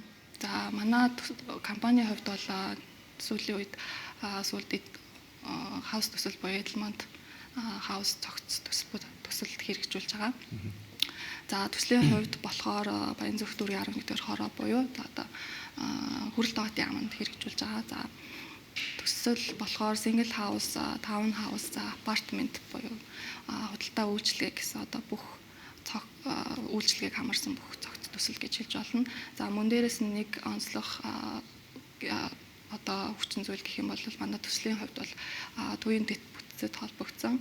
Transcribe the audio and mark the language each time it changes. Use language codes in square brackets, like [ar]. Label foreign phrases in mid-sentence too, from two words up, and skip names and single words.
[mn] За манай компанийн хувьд бол сүүлийн үед хаус төсөл буюу Edelmont хаус цогц төсөлд хэрэгжүүлж байгаа. За төслийн хувьд болохоор Баянзүрх дүүргийн 11-р хороо буюу одоо хүрэл доотын аманд хэрэгжүүлж байгаа. [en] За төсөл болохоор single house, town house, [mn] апартмент буюу худалдаа үйлчилгээ гэсэн одоо бүх үйлчилгээг хамарсан бүх цогц төсөл гэж хэлж болно. За мөн дээрээс нэг онцлог одоо хүчин зүйл гэх юм бол манай төслийн хувьд бол төвийн бүтцэд холбогдсон.